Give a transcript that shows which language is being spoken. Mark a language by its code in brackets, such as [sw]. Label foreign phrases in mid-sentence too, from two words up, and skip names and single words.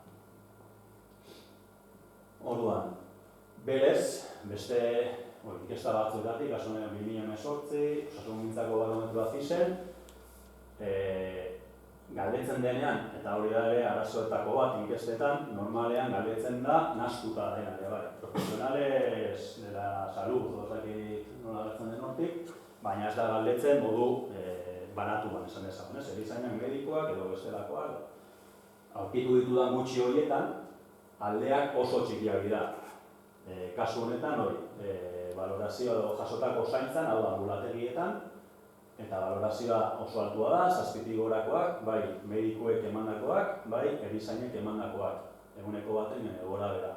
[eu] Orduan, berez, beste inkesta batzuetatik, kasu honetan 2018, osasungintzako barometroa CISen, galdetzen denean, eta hori da ere arazoetako bat inkestetan, normalean galdetzen da nahastuta dena ere bai. [es] Profesionales de la salud, [eu] ozakit nola galdetzen den hortik, baina ez da galdetzen modu banatuan esan dezagun, erizainak medikoak edo bestelakoak. Aurkitu ditudan gutxi horietan, aldeak oso txikiak dira. Kasu honetan hori, valorazioa edo jasotako zaintzan, hau da ambulategietan, eta valorazioa oso altua da, 7tik gorakoak, bai medikuek emandakoak, bai erizainek emandakoak, eguneko baten gora bera.